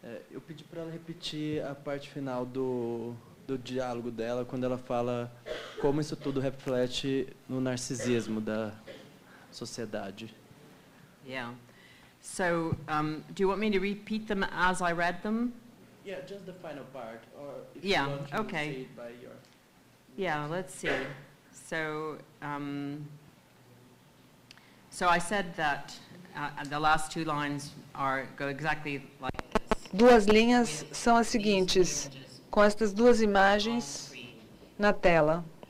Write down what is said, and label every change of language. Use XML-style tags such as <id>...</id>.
<pt>Eu pedi para ela repetir a parte final do diálogo dela, quando ela fala como isso tudo reflete no narcisismo da sociedade.</pt> <en>Yeah. So, do you want me to repeat them as I read them? Yeah, just the final part, or if Yeah, you want to okay. say it by your... Yeah, let's see. So, so I said that the last two lines go exactly like this.</en> <pt>Duas linhas são as seguintes, com estas duas imagens na tela.</pt>